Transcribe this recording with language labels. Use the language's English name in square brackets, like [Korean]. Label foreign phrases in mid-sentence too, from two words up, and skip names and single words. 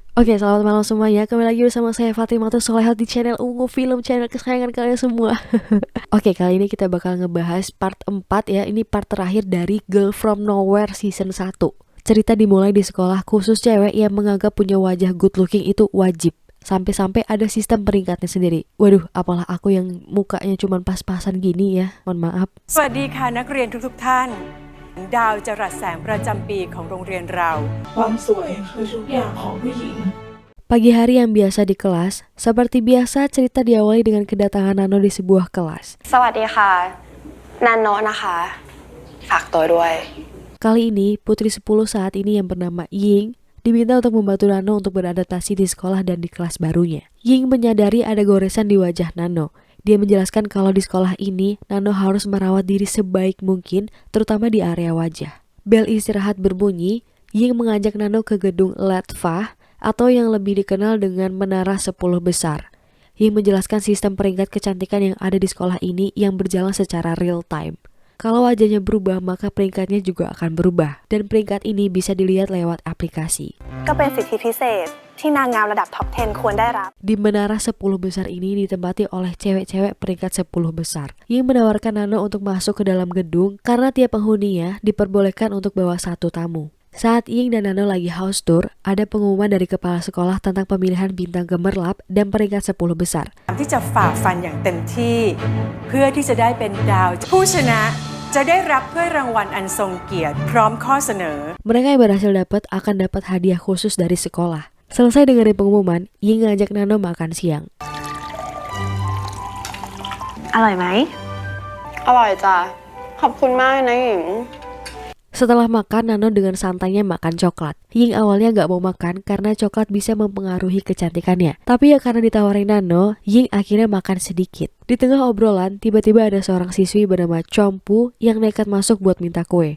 [Indonesian] Oke, selamat malam semuanya. Kembali lagi bersama saya Fatimah Solehat di channel Ungu Film, channel kesayangan kalian semua. Oke, kali ini kita bakal ngebahas part 4 ya. Ini part terakhir dari Girl From Nowhere season 1. Cerita dimulai di sekolah khusus cewek yang menganggap punya wajah [English] good looking [Indonesian] itu wajib. Sampai-sampai ada sistem peringkatnya sendiri. Waduh, apalah aku yang mukanya cuma pas-pasan gini ya. Mohon maaf. [Thai] สวัสดีค่ะนักเรียนทุกท่านดาวจรัสแสงประจำปีของโรงเรียนเรา ความสวยคือทุกอย่างของผู้หญิง [Indonesian] Pagi hari yang biasa di kelas, seperti biasa cerita diawali dengan kedatangan Nano di sebuah kelas. [Thai] สวัสดีค่ะนันโนะนะคะฝากตัวด้วย [Indonesian] Kali ini, putri 10 saat ini yang bernama Ying diminta untuk membantu Nano untuk beradaptasi di sekolah dan di kelas barunya. Ying menyadari ada goresan di wajah Nano. Dia menjelaskan kalau di sekolah ini, Nano harus merawat diri sebaik mungkin, terutama di area wajah. Bel istirahat berbunyi, Ying mengajak Nano ke gedung Letva, atau yang lebih dikenal dengan Menara 10 Besar. Ying menjelaskan sistem peringkat kecantikan yang ada di sekolah ini yang berjalan secara [English] real time. [Indonesian] Kalau wajahnya berubah, maka peringkatnya juga akan berubah. Dan peringkat ini bisa dilihat lewat aplikasi. [Thai] ก็เป็นสิทธิพิเศษที่นางงามระดับท็อป 10 ควรได้รับ [Indonesian] Di Menara 10 Besar ini ditempati oleh cewek-cewek peringkat 10 besar. Ying menawarkan Nano untuk masuk ke dalam gedung karena tiap penghuninya diperbolehkan untuk bawa satu tamu. Saat Ying dan Nano lagi [English] house tour, [Indonesian] ada pengumuman dari kepala sekolah tentang pemilihan bintang gemerlap dan peringkat 10 besar. [Thai] ที่จะฝ่าฟันอย่างเต็มที่เพื่อที่จะได้เป็นดาวผู้ชนะจะได้รับถ้วยรางวัลอันทรงเกียรติพร้อมข้อเสนอ [Indonesian] Mereka yang berhasil akan dapat hadiah khusus dari sekolah. Selesai dengerin pengumuman, Ying ngajak Nano makan siang. [Thai] อร่อยไหมอร่อยจ้ะขอบคุณมากนะหญิง [Indonesian] Setelah makan, Nano dengan santainya makan coklat. Ying awalnya gak mau makan karena coklat bisa mempengaruhi kecantikannya. Tapi ya karena ditawarin Nano, Ying akhirnya makan sedikit. Di tengah obrolan, tiba-tiba ada seorang siswi bernama Chompu yang nekat masuk buat minta kue.